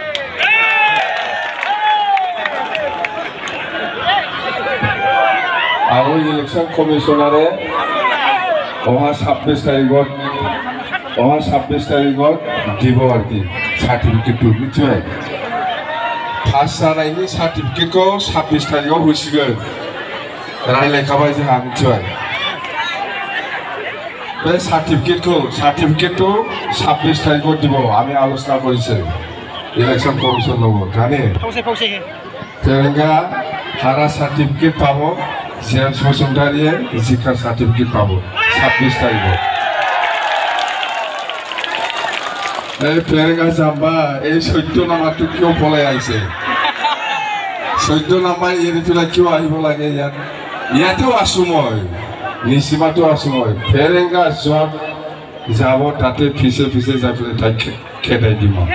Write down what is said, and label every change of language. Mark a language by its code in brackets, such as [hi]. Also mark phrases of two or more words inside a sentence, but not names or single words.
[as] আৰু ইলেকশ্যন কমিশনাৰে অহা 26 তাৰিখত দিব আৰু কি চাৰ্টিফিকেটটো নিশ্চয় ফাৰ্ষ্ট [brx] जानायनि सार्टिफिकेटखौ 26 तारिखआव होसिगोन रायलायखाबाय जोंहा निश्चय बे सार्टिफिकेटखौ 26 तारिखआव [as] দিব আমি আলোচনা কৰিছো ইলেকশ্যন কমিশন লগত জানে ফেৰেংগা হাৰা সার্টিফিকেট পাব জেমছ বসুমতাৰীয়ে জিকাৰ সার্টিফিকেট পাব 26 তাৰিখত এই ফেৰেংগা জাম্বা এই 14 নাম্বাৰটো কিয় পলাই আহিছে 14 নাম্বাৰ এৰি পেলাই কিয় আহিব লাগে ইয়াতেও আছো মই নিসীমাতো আছো মই ফেৰেংগা য'ত যাব তাতে ফিছে যাই পেলাই তাক খেদাই দিম